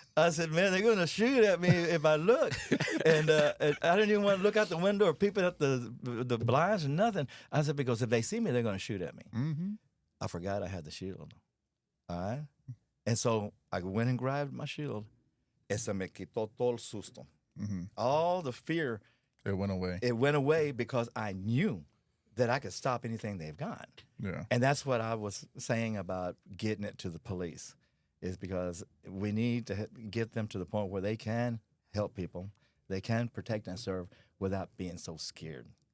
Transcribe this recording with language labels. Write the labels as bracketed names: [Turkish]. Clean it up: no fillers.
[English] I said, man, they're going to shoot at me if I look. And I didn't even want to look out the window or peep at the blinds or nothing. I said, because if they see me, they're going to shoot at me. Mm-hmm. I forgot I had the shield. All right? And so I went and grabbed my shield. [Spanish] Esa me quitó todo el susto. Mm-hmm. [English] All the fear. It went away. It went away because I knew that I could stop anything they've got. Yeah. And that's what I was saying about getting it to the police, is because we need to get them to the point where they can help people, they can protect and serve without being so scared.